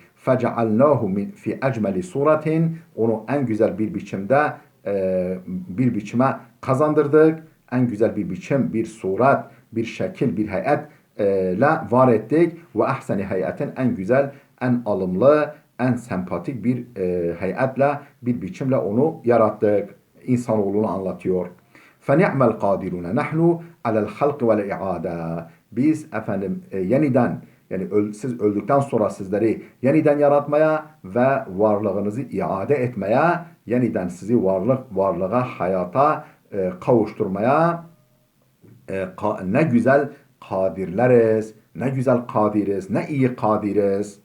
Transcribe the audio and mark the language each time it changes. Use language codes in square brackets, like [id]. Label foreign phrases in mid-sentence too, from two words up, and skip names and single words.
[ar] فجعلناه في أجمل صورة, [tr] onu en güzel bir biçimde bir biçime kazandırdık. En güzel bir biçim, bir surat, bir şekil, bir heyet la var ettik. [ar] وأحسن هيئة, [tr] en güzel, en alımlı, en sempatik bir heyetle, bir biçimle onu yarattık. İnsanoğlunu anlatıyor. [ar] فَنِعْمَ الْقَادِرُونَ نَحْنُ عَلَى الْخَلْقِ وَالْاِعَادَةِ. [tr] Biz efendim yeniden, yani siz öldükten sonra sizleri yeniden yaratmaya ve varlığınızı iade etmeye, yeniden sizi varlığa, hayata kavuşturmaya ne güzel kadirleriz, ne güzel kadiriz, ne iyi kadiriz.